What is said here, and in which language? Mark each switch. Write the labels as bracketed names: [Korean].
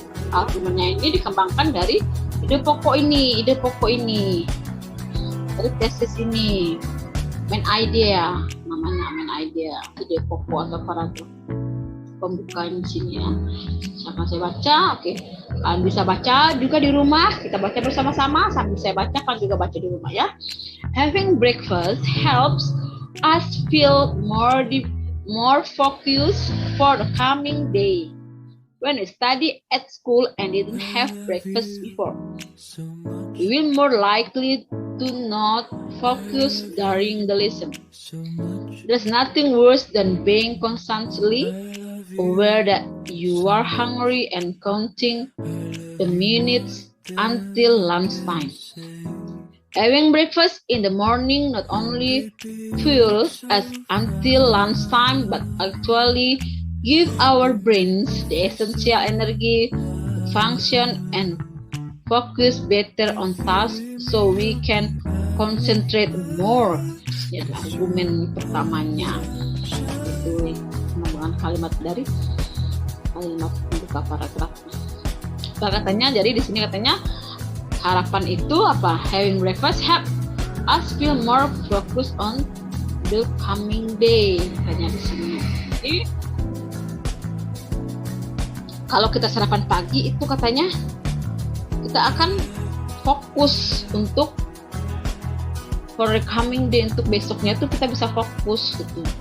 [Indonesian] Argumennya ini dikembangkan dari ide pokok ini dari tesis ini, main idea namanya, ide pokok atau paragraf pembukaan di sini ya. Sama saya baca, oke. Kalian bisa baca juga di rumah, kita baca bersama-sama sambil saya baca, kalian juga baca di rumah ya. [English] Having breakfast helps us feel more focused for the coming day. When we study at school and didn't have breakfast before, we will more likely to not focus during the lesson. There's nothing worse than being constantly aware that you are hungry and counting the minutes until lunchtime. Having breakfast in the morning not only fuels us until lunchtime, but actually give our brains the essential energy to function and focus better on tasks so we can concentrate more. [Indonesian] Ya, argumen pertamanya itu pengembangan kalimat dari kalimat pembuka paragraf. Katanya, jadi di sini katanya harapan itu apa? [English] Having breakfast help us feel more focused on the coming day. [Indonesian] Katanya di sini. Jadi, kalau kita sarapan pagi itu katanya kita akan fokus untuk [English] for the coming day, [Indonesian] untuk besoknya itu kita bisa fokus gitu.